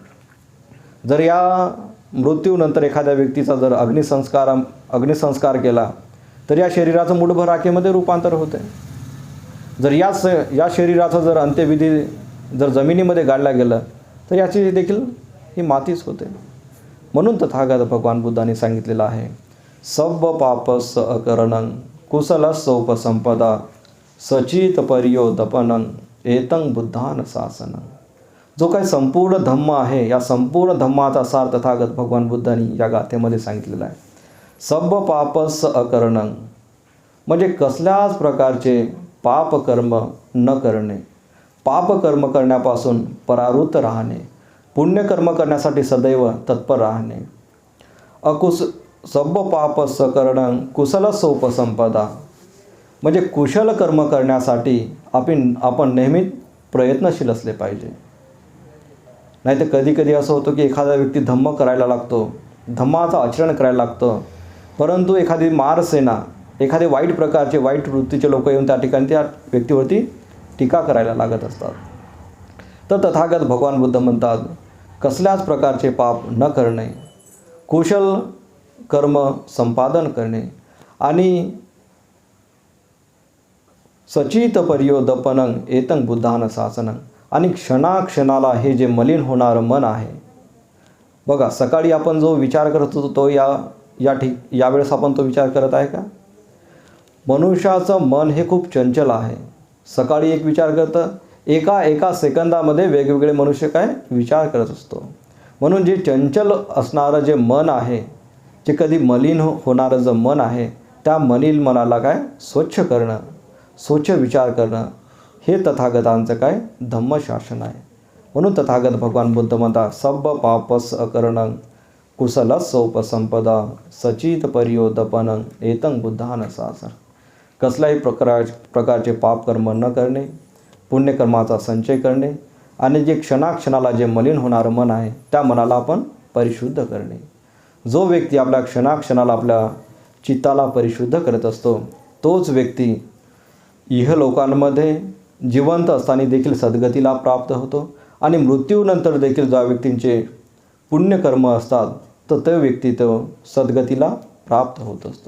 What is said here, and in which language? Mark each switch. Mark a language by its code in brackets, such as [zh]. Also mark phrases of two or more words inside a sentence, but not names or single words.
[mr] जर या मृत्यूनंतर एखाद्या व्यक्तीचा जर अग्निसंस्कार केला तर या शरीराचं मुठभर राखेमध्ये रूपांतर होते. जर या शरीराचं जर अंत्यविधी जर जमिनीमध्ये गाडलं गेलं तर याची देखील ही मातीच होते. म्हणून तथागत भगवान बुद्धाने सांगितलेलं आहे, [pi] सब्ब पापस अकरणं कुशलस्य उपसंपदा सचित पर्योदपनं एतं बुद्धान शासनं. [mr] जो काही संपूर्ण धम्म आहे, या संपूर्ण धम्माचा सार तथागत भगवान बुद्धांनी या गाथेमध्ये सांगितलेला आहे. [pi] सब्ब पापस अकरणं [mr] म्हणजे कसल्याच प्रकारचे पापकर्म न करणे, पापकर्म करण्यापासून परावृत्त राहणे, पुण्यकर्म करण्यासाठी सदैव तत्पर राहणे. [pi] सब्ब पापस करणं कुशलस्य उपसंपदा [mr] म्हणजे कुशल कर्म करण्यासाठी आपण नेहमी प्रयत्नशील असले पाहिजे. नाही तर कधी असं होतं की एखादा व्यक्ती धम्म करायला लागतो, धम्माचं आचरण करायला लागतं, परंतु एखादी मारसेना, एखादे वाईट प्रकारचे वाईट वृत्तीचे लोक येऊन त्या ठिकाणी त्या व्यक्तीवरती टीका करायला लागत असतात. तर तथागत भगवान बुद्ध म्हणतात, कसल्याच प्रकारचे पाप न करणे, कुशल कर्म संपादन करणे आणि [pi] सचित पर्योदपनं एतं बुद्धान शासनं [mr] आणि क्षणाक्षणाला हे जे मलिन होणारं मन आहे. बघा, सकाळी आपण जो विचार करत होतो तो यावेळेस आपण तो विचार करत आहे का? मनुष्याचं मन हे खूप चंचल आहे. सकाळी एक विचार करतं, एका सेकंदामध्ये वेगवेगळे मनुष्य काय विचार करत असतो. म्हणून जे चंचल असणारं जे मन आहे, जे कधी मलिन होणारं जे मन आहे, त्या मलिन मनाला काय स्वच्छ करणं, स्वच्छ विचार करणं, हे तथागतांचं काय धम्मशासन आहे. म्हणून तथागत भगवान बुद्ध म्हणतात, [pi] सब्ब पापस अकरणं कुशलस्य उपसंपदा सचित पर्योदपनं एतं बुद्धान शासनं. [mr] कसल्याही प्रकारचे पापकर्म न करणे, पुण्यकर्माचा संचय करणे आणि जे क्षणाक्षणाला जे मलिन होणारं मन आहे त्या मनाला आपण परिशुद्ध करणे. जो व्यक्ती आपल्या क्षणाक्षणाला आपल्या चित्ताला परिशुद्ध करत असतो, तोच व्यक्ती इहलोकांमध्ये जिवंत असताना देखील सद्गतीला प्राप्त होतो आणि मृत्यूनंतर देखील ज्या व्यक्तींचे पुण्यकर्म असतात तर तो व्यक्ती तो सद्गतीला प्राप्त होत असतो.